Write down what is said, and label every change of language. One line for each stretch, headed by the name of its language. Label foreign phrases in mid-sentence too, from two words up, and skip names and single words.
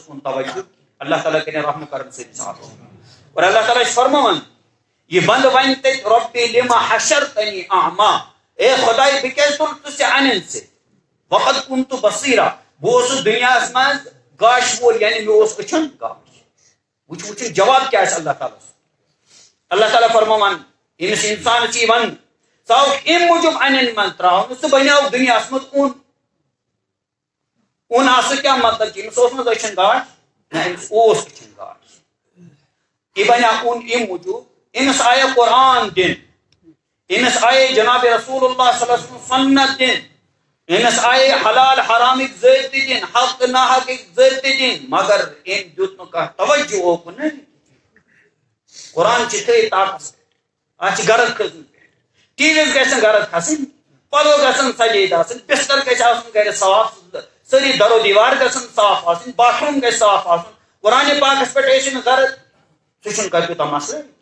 Kashmiri: کُن توجہ اللہ تعالیٰ کٔرِنۍ رحم کرم سۭتۍ صاف اور اللہ تعالیٰ چھُ فرماوان یہِ بنٛدٕ وَنہِ تَتہِ
Arabic: رۄبِ لِما حشرتنی اعما
Kashmiri: اے خۄداے بہٕ کیازِ تُلہٕ ژٕ ژےٚ اَنٮ۪ن سۭتۍ وقت
Arabic: کُنتُ بصیرا
Kashmiri: بہٕ اوسُس دُنیاہس منٛز گاشہٕ وول یعنی مےٚ اوس أچھن گاش وٕچھُن جواب کیٛاہ آسہِ اللہ تعالیٰ اللہ تعالیٰ فرماوان ییٚمِس اِنسانس یی وَننہٕ ژٕ آوُکھ اَمہِ موٗجوٗب اَنٮ۪ن منٛز ترٛاونہٕ ژٕ بنیٛاوُکھ دُنیاہس منٛز اوٚن آسنہٕ کیٛاہ مطلب چھُ أمِس اوس نہٕ أچھن گاش نہ أمِس اوس أچھن گاش یہِ بنیٛاو اوٚن اَمہِ موٗجوٗب أمِس آیے قرآن دِنہٕ أمِس آیے جناب رسول اللہ
Arabic: صلی اللہ علیہ وسلم
Kashmiri: سنت دِنہٕ أمِس آیے حلال حرامٕکۍ ضٲبطہٕ دِنہٕ حق تہٕ ناحقٕکۍ ضٲبطہٕ دِنہٕ مگر أمۍ دیُت نہٕ کانٛہہ توجہ اوکُن قرآن چھِ تھٲیِتھ طاقتس اَتھ چھِ گرد کھٔژمٕژ ٹی وی یس گژھِ نہٕ گرد کھسٕنۍ پلو گژھن سجٲیِتھ آسٕنۍ بستر گژھِ آسُن گرِ صاف سٲری درو دیوار گژھن صاف آسٕنۍ باتھ روٗم گژھِ صاف آسُن قرآنِ پاکس پٮ۪ٹھ ٲسِو نہٕ گرد سُہ چھُنہٕ کانٛہہ تیوٗتاہ مسلہٕ